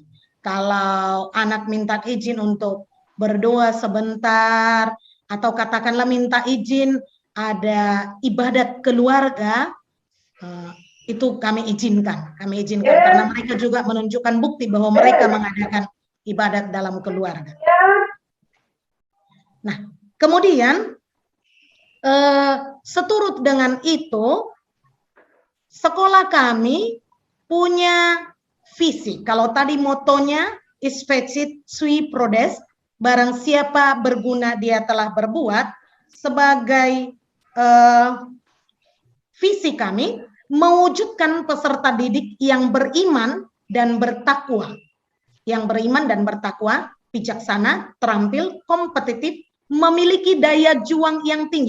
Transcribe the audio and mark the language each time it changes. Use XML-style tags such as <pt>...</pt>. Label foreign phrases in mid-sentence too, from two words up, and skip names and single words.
<id>Kalau anak minta izin untuk berdoa sebentar, atau katakanlah minta izin ada ibadat keluarga, itu kami izinkan karena mereka juga menunjukkan bukti bahwa mereka mengadakan ibadat dalam keluarga. Nah, kemudian seturut dengan itu, sekolah kami punya visi. Kalau tadi motonya</id> <la>is fecit sui prodes,</la> <id>barang siapa berguna dia telah berbuat. Sebagai visi kami mewujudkan peserta didik yang beriman dan bertakwa, bijaksana, terampil, kompetitif, memiliki daya juang yang tinggi.</id>